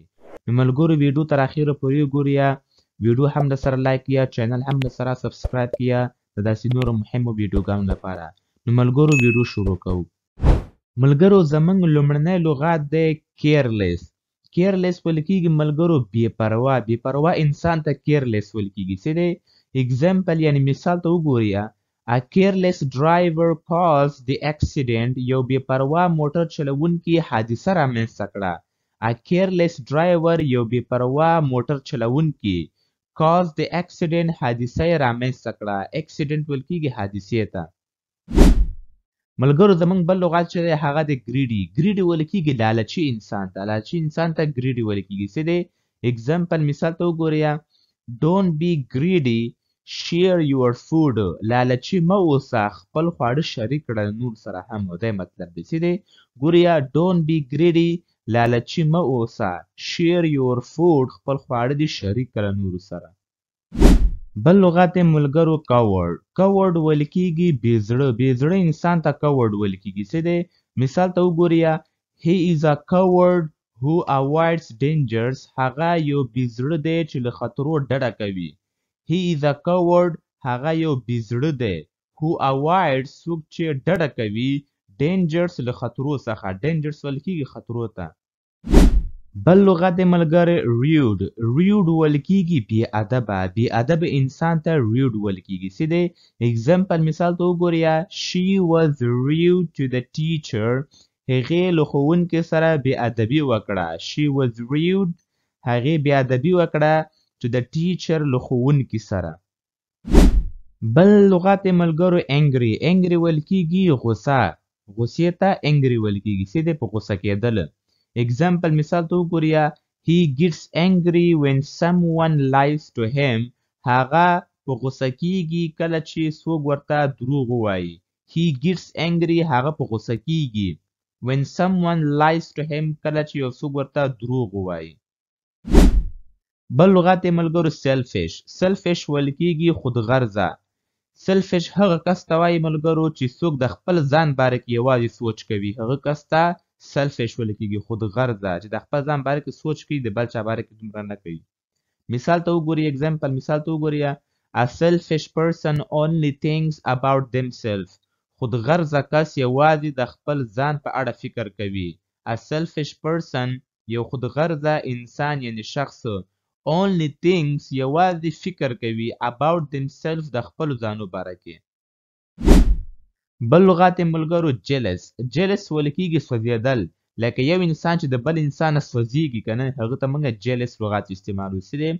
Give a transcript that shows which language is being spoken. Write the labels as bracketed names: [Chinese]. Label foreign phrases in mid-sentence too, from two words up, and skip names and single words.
[Pashto] نو ملګرو ویډیو تر اخره پورې وګورئ، ویډیو هم درسره لایک کړئ، چینل هم درسره سبسکرایب کړئ د داسې نورو مهمو ویډیوګانو لپاره. نو ملګرو ویډیو شروع کوو. ملګرو زمونږ لومړنی لغات دی کیرلیس. کیرلیس ویل کېږي ملګرو بې پروا. بې پروا انسان ته کیرلیس ویل کېږي. څه دی؟ اگزامپل یعنې مثال ته وګورئ. [English] A careless driver caused the accident. [Pashto] یو بې پروا موټر چلوونکي حادثه رامنځته کړه. [English] A careless driver [Pashto] یو بې پروا موټر چلوونکي [English] caused the accident [Pashto] حادثه یې رامنځته کړه. accident ویل کېږي حادثې ته. ملګرو زمونږ بل لغات چې دی هغه د ګریډي. ګریډي ویل کېږي لالچي انسان ته. لالچي انسان ته ګریډي ویل کېږي. څه دی؟ اگزامپل مثال ته وګورئ. [English] Don't be greedy, share your food. [Pashto] لالچي مه اوسه، خپل خواړه شریک کړه نور سره هم. دا مطلب دی. څه دی؟ ګورئ [English] don't be greedy [Pashto] لالچي مه اوسه، [English] share your food [Pashto] خپل خواړه دې شریک کړه نور سره. بل لغت ملګرو کاورډ. کاورډ ویل کېږي بې زړه. بې زړه انسان ته کاورډ ویل کېږي. څه دی؟ مثال ته وګورئ. [English] He is a coward who avoids dangers. [Pashto] هغه یو بې زړه دی چې له خطرو ډډه کوي. [English] He is a coward [Pashto] هغه یو بې زړه دی. [English] Who avoids [Pashto] څوک چې ډډه کوي dangers له خطرو څخه. dangers ویل کېږي خطرو ته. بل لغت ملګری rude. rude ویل کېږي بې ادبه. بې ادبه انسان ته rude ویل کېږي. څه دی؟ اگزامپل مثال ته وګورئ. [English] She was rude to the teacher. [Pashto] هغې له ښوونکي سره بې ادبي وکړه. [English] She was rude [Pashto] هغې بې ادبي وکړه [English] to the teacher [Pashto] له ښوونکي سره. بل لغت ملګرو angry. angry ویل کېږي غوسه. غوسې ته angry ویل کېږي. څه دی؟ په غوسه کېدل. اگزامپل مثال ته وګورئ. [English] He gets angry when someone lies to him. [Pashto] هغه په غوسه کېږي کله چې څوک ورته دروغ ووایي. [English] He gets angry [Pashto] هغه په غوسه کېږي [English] when someone lies to him [Pashto] کله چې یو څوک ورته دروغ ووایي. بل لغت ملګرو selfish. selfish ویل کېږي خودغرضه. selfish هغه کس ته وایي ملګرو چې څوک د خپل ځان باره کې یوازې سوچ کوي. هغه کس ته selfish ویل کېږي خودغرضه چې د خپل ځان باره کې سوچ کوي د بل چا باره کې دومره نه کوي. مثال ته وګورئ. اگزامپل مثال ته وګورئ. [English] A selfish person only thinks about themselves. [Pashto] خودغرضه کس یوازې د خپل ځان په اړه فکر کوي. [English] A selfish person [Pashto] یو خودغرضه انسان یعنی شخص [English] only thinks [Pashto] یوازې فکر کوي [English] about themselves [Pashto] د خپل ځانو باره کې. بل لغت ملګرو jealous. jealous ویل کېږي سوځېدل. لکه یو انسان چې د بل انسان نه سوځېږي که نه هغه ته موږ jealous لغت استعمالوو. څه دی؟